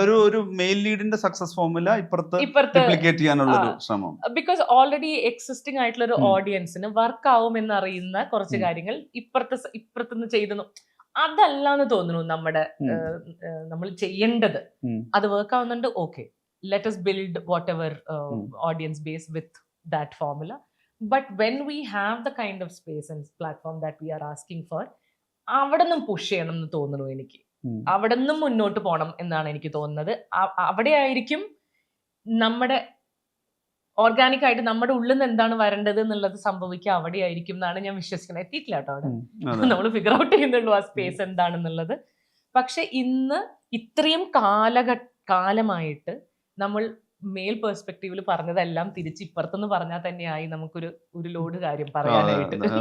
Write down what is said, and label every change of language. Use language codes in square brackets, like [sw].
[ml] ഒരു mail ലീഡിന്റെ success formula ഇപ്പുറത്ത് replicate ചെയ്യാനുള്ള ഒരു ശ്രമം, ബിക്കോസ് ഓൾറെഡി എക്സിസ്റ്റിംഗ് ആയിട്ടുള്ള ഒരു ഓഡിയൻസിന് വർക്ക് ആവും എന്നറിയുന്ന കുറച്ച് കാര്യങ്ങൾ ഇപ്പുറത്തുനിന്ന് ചെയ്തു. അതല്ലാന്ന് തോന്നുന്നു നമ്മൾ ചെയ്യേണ്ടത്. അത് വർക്ക് ആവുന്നുണ്ട്, okay, [en] Let us build whatever audience base with that formula. But when we have the kind of space and platform that we are asking for, [ml] അവിടെ നിന്നും പുഷ് ചെയ്യണം എന്ന് തോന്നുന്നു എനിക്ക്. അവിടെ നിന്നും മുന്നോട്ട് പോകണം എന്നാണ് എനിക്ക് തോന്നുന്നത്. അവിടെ ആയിരിക്കും നമ്മുടെ ഓർഗാനിക് ആയിട്ട് നമ്മുടെ ഉള്ളിൽ നിന്ന് എന്താണ് വരേണ്ടത് എന്നുള്ളത് സംഭവിക്കുക അവിടെ ആയിരിക്കും എന്നാണ് ഞാൻ വിശ്വസിക്കുന്നത്. എത്തിയിട്ടില്ല കേട്ടോ അവിടെ, നമ്മൾ ഫിഗർ ഔട്ട് ചെയ്യുന്നുള്ളൂ ആ സ്പേസ് എന്താണെന്നുള്ളത്. പക്ഷെ ഇന്ന് ഇത്രയും കാലമായിട്ട് നമ്മൾ മെയിൽ പെർസ്പെക്റ്റീവിൽ പറഞ്ഞതെല്ലാം തിരിച്ച് ഇപ്പുറത്തുനിന്ന് പറഞ്ഞാൽ തന്നെയായി നമുക്കൊരു ലോഡ് കാര്യം പറയാനായിട്ട്.